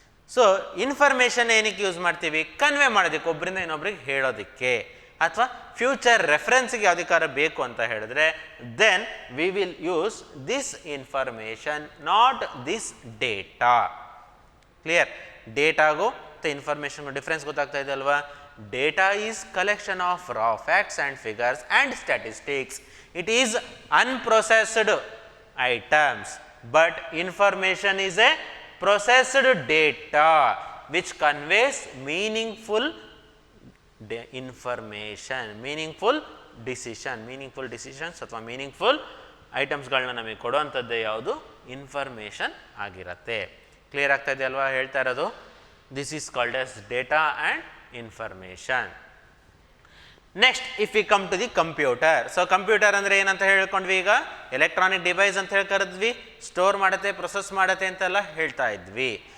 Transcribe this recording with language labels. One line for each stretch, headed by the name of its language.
Kannada: So information ಏನಕ್ಕೆ use ಮಾಡ್ತೀವಿ, convey ಮಾಡೋದಕ್ಕೆ, ಒಬ್ಬರಿಂದ ಇನ್ನೊಬ್ರಿಗೆ ಹೇಳೋದಕ್ಕೆ, ಅಥವಾ ಫ್ಯೂಚರ್ ರೆಫರೆನ್ಸ್ಗೆ ಯಾವುದಕ್ಕಾರ ಬೇಕು ಅಂತ ಹೇಳಿದ್ರೆ,
English: Then we will use this information, not this data.
Kannada: Clear? ಡೇಟಾಗೂ ಮತ್ತು ಇನ್ಫಾರ್ಮೇಷನ್ಗೂ ಡಿಫ್ರೆನ್ಸ್ ಗೊತ್ತಾಗ್ತಾ ಇದೆ ಅಲ್ವಾ?
English: Data is collection of raw facts and figures and statistics. It is unprocessed items, but information is a processed data which conveys meaningful information, meaningful decisions
Kannada: ಅಥವಾ meaningful ಐಟಮ್ಸ್ಗಳನ್ನ ನಮಗೆ ಕೊಡುವಂಥದ್ದೇ ಯಾವುದು, information ಆಗಿರುತ್ತೆ. Clear ಆಗ್ತಾ ಇದೆ ಅಲ್ವಾ ಹೇಳ್ತಾ ಇರೋದು?
English: This is called as data and information. Next, if we come to the computer.
Kannada: So computer ಅಂದರೆ ಏನಂತ ಹೇಳ್ಕೊಂಡ್ವಿ, ಈಗ ಎಲೆಕ್ಟ್ರಾನಿಕ್ ಡಿವೈಸ್ ಅಂತ ಹೇಳಿ ಕರೆದ್ವಿ, ಸ್ಟೋರ್ ಮಾಡುತ್ತೆ, ಪ್ರೊಸೆಸ್ ಮಾಡುತ್ತೆ ಅಂತೆಲ್ಲ ಹೇಳ್ತಾ ಇದ್ವಿ.